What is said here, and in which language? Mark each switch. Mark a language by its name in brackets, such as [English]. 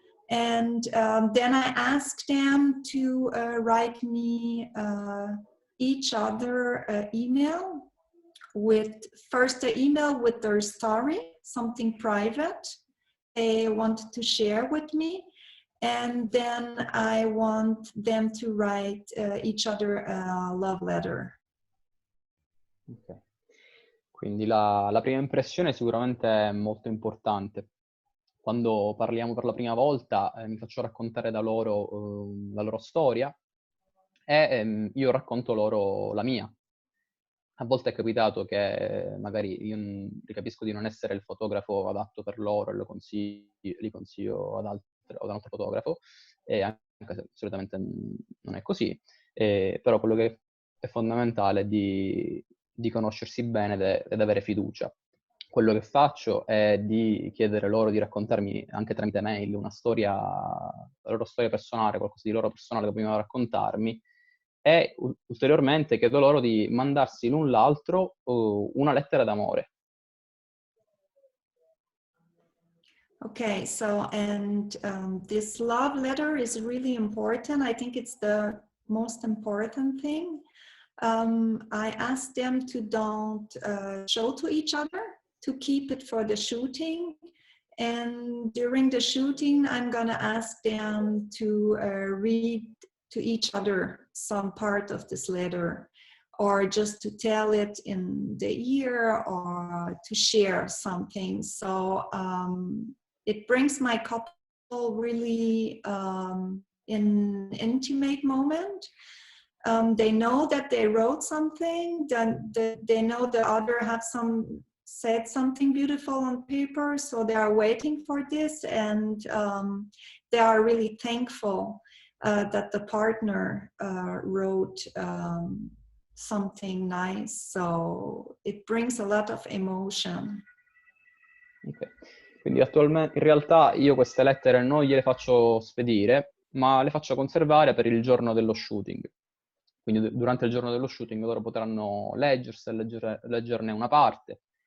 [English] And then I ask them to write me each other email with first the email with their story, something private they want to share with me. And then I want them to write each other a love letter. Okay. [Italian] Quindi la prima impressione sicuramente è molto importante. Quando parliamo per la prima volta mi faccio raccontare da loro la loro storia e io racconto loro la mia. A volte è capitato che magari io capisco di non essere il fotografo adatto per loro e li consiglio ad un altro fotografo, e anche se solitamente non è così, però quello che è fondamentale è di conoscersi bene ed avere fiducia. Quello che faccio è di chiedere loro di raccontarmi anche tramite mail una storia, la loro storia personale, qualcosa di loro personale che vogliono raccontarmi, e ulteriormente chiedo loro di mandarsi l'un l'altro una lettera d'amore. [English] Okay, so and this love letter is really important. I think it's the most important thing. I ask them to don't show to each other, to keep it for the shooting. And during the shooting, I'm gonna ask them to read to each other some part of this letter, or just to tell it in the ear, or to share something. So it brings my couple really in intimate moment. They know that they wrote something, then they know the other have said something beautiful on paper, so they are waiting for this, and they are really thankful that the partner wrote something nice. So it brings a lot of emotion. [Italian] Ok, quindi attualmente in realtà io queste lettere non gliele faccio spedire, ma le faccio conservare per il giorno dello shooting. Quindi durante il giorno dello shooting loro potranno leggerne una parte.